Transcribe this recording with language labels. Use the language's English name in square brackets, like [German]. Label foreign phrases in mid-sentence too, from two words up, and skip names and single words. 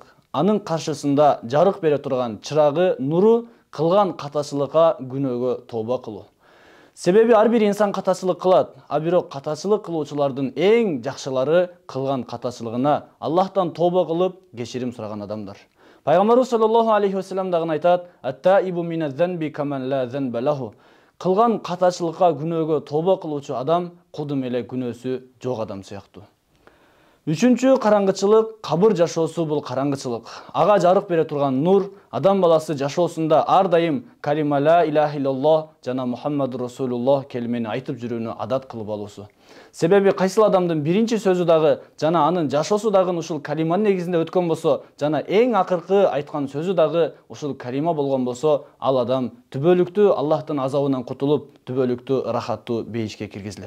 [Kyrgyz] Анын каршысында жарык бере турган чырагы, нуру кылган катачылыкка, күнөөгө тооба кылуу. Себеби ар бир инсан катачылык кылат, а бирок катачылык кылуучулардын эң жакшылары кылган катачылыгына Аллахтан тооба кылып, кечирим сураган адамдар. Пайгамбарыбыз [Arabic] صلى الله عليه وسلم [Kyrgyz] дагы айтат: [Arabic] "التائب من الذنب كمن لا ذنب له." [Kyrgyz] Кылган катачылыкка, күнөөгө тооба кылуучу адам кудум эле күнөөсү жок адам сыяктуу. Үчүнчү караңгычылык кабыр жашоосу бул караңгычылык. Ага жарык бере турган нур адам баласы жашоосунда ар дайым калима [Arabic] لا إله إلا الله [Kyrgyz] жана [Arabic] محمد رسول الله [Kyrgyz] келимени айтып жүрүүнү адат кылып алуусу. Себеби кайсыл адамдын биринчи сөзү дагы жана анын жашоосу дагы ушул калиманын негизинде өткөн болсо, жана эң акыркы айткан сөзү дагы ушул калима болгон болсо, ал адам түбөлүктүү Аллахтын азабынан кутулуп, түбөлүктүү рахаттуу бейишке киргизилет.